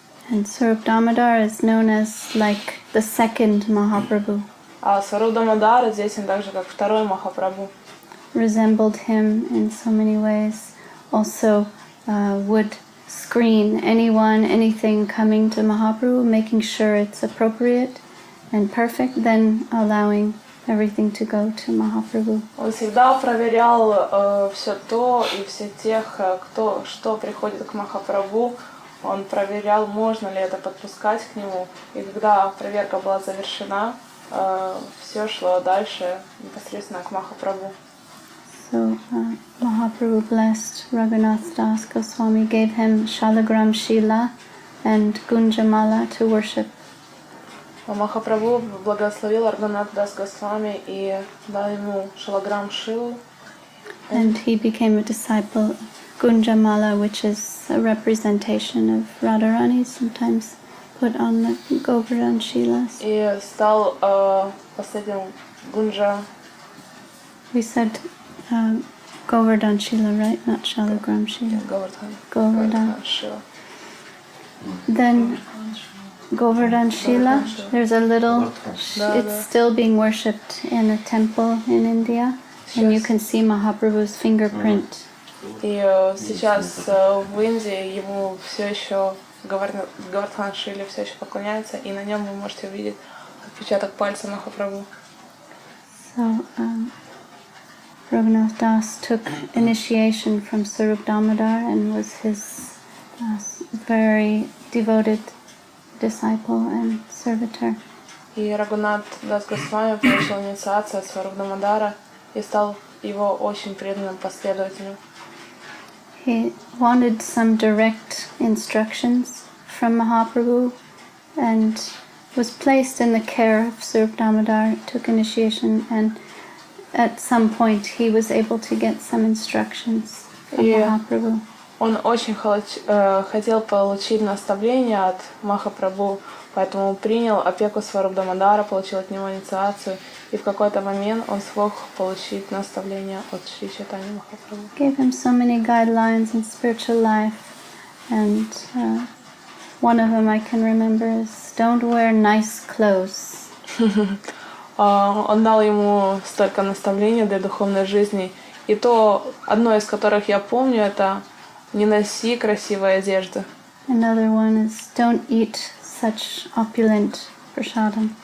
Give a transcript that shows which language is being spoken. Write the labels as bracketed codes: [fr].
[en] And Sarup Damodar is known as like the second Mahaprabhu. [ru] А Сваруб Дамодар известен также как второй Махапрабху. [en] Resembled him in so many ways. Also would screen anything coming to Mahaprabhu, making sure it's appropriate and perfect, then allowing everything to go to Mahaprabhu. [ru] Он всегда проверял все то и все тех, что приходит к Махапрабху. Он проверял, можно ли это подпускать к нему. И когда проверка была завершена, все шло дальше непосредственно к Махапрабху. [en] So Mahaprabhu blessed Raghunath Das Goswami, gave him Shalagram Shila and Gunjamala to worship. [ru] Махапрабху благословил Рагхунатха Даса Госвами и дал ему Шалаграм Шилу. [en] And he became a disciple of Gunjamala, which is a representation of Radharani, sometimes put on the Govardhan Shilas. [ru] И стал последним Гунджа. [en] We said Govardhan Shila, right? Not Shalagram Shila. Govardhan. [ru] Шила. [en] Then Govardhan Shila, there's a little, it's still being worshipped in a temple in India, and you can see Mahaprabhu's fingerprint. [ru] И сейчас в Индии ему все еще Govardhan Шиле все еще поклоняется, и на нем вы можете увидеть отпечаток пальца Махапрабху. [en] So Raghunath Das took initiation from Sarup Damodar and was his very devoted disciple and servitor. [ru] И Рагхунатх Дас Госвами получил инициацию от Сваруб Дамодара и стал его очень преданным последователем. [en] He wanted some direct instructions from Mahaprabhu and was placed in the care of Sarup Damodar, took initiation, and at some point he was able to get some instructions from Mahaprabhu. [ru] Он очень хотел получить наставления от Махапрабху, поэтому принял опеку Сваруб Дамодара, получил от него инициацию, и в какой-то момент он смог получить наставления от Шри Чайтаньи Махапрабху. [en] Gave him so many guidelines in spiritual life, and one of them I can remember is don't wear nice clothes. [ru] Он дал ему столько наставлений для духовной жизни, и то одно из которых я помню, это не носи красивой одежды. [en] Another one is don't eat such opulent prasadam.